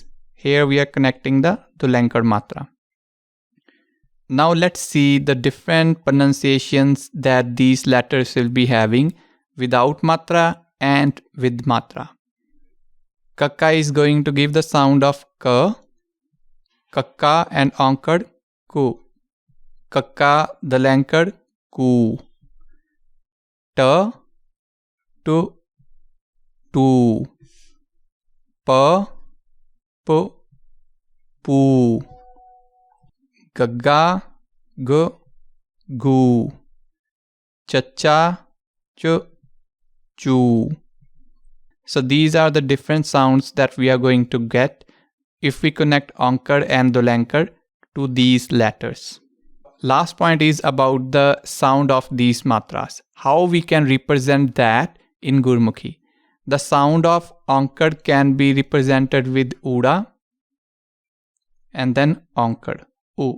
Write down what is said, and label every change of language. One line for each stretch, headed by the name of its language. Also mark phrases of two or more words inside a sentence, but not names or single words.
English: Here we are connecting the Dulankad matra. Now let's see the different pronunciations that these letters will be having without matra and with matra. Kakka is going to give the sound of Ka. Kakka and Ankad, Ku. Kakka, Dulankad, Ku.
Punjabi: Ta, Tu, Tu. Pa, Pu, Pu. Gagga, Gu, Gu. Chacha, Chu, Chu.
English: So these are the different sounds that we are going to get if we connect Ankad and Dulankad to these letters. Last point is about the sound of these matras. How we can represent that in Gurmukhi. The sound of Ankad can be represented with Uda and then Ankad, U.